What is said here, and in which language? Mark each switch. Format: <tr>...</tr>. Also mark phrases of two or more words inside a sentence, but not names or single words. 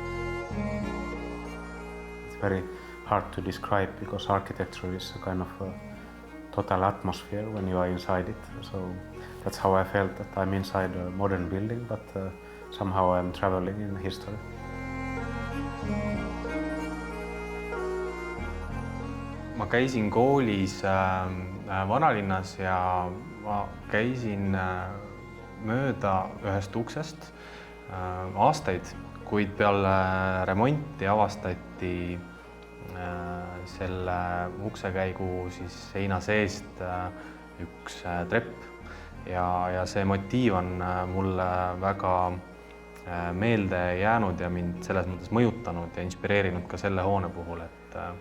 <en>It's very hard to describe because architecture is a kind of a total atmosphere when you are inside it. So that's how I felt, that I'm inside a modern building, but somehow I'm traveling in history.</en> <et>Ma käisin koolis vanalinnas ja ma käisin mööda ühest uksest aastaid, kuid peale remonti avastati selle uksekäigu siis seina seest üks trepp ja see motiiv on mulle väga meelde jäänud ja mind selles mõttes mõjutanud ja inspireerinud ka selle hoone puhul, et</et>